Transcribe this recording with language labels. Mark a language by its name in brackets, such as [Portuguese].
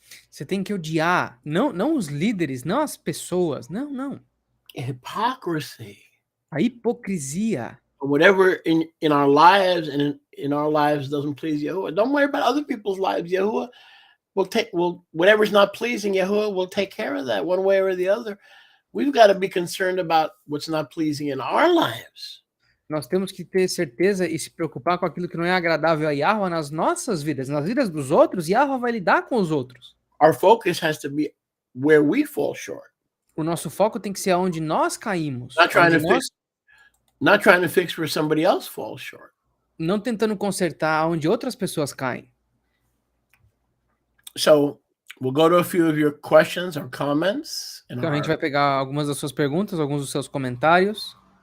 [Portuguese] Você tem que odiar, não os líderes, não as pessoas, não. [English] Hypocrisy. [Portuguese] A hipocrisia. [English] Whatever in our lives and in our lives doesn't please Yahuwah. Don't worry about other people's lives. Yahuwah will whatever's not pleasing Yahuwah will take care of that one way or the other. We've got to be concerned about what's not pleasing in our lives. [Portuguese] Nós temos que ter certeza e se preocupar com aquilo que não é agradável a Yahuwah nas nossas vidas. Nas vidas dos outros, Yahuwah vai lidar com os outros. [English] Our focus has to be where we fall short. [Portuguese] O nosso foco tem que ser onde nós caímos. [English] Not trying to fix where somebody else falls short. [Portuguese] Não tentando consertar onde outras pessoas caem. [English] So, we'll go to a few of your questions or comments. [Portuguese] Então, a gente vai pegar algumas das suas perguntas, alguns dos seus comentários.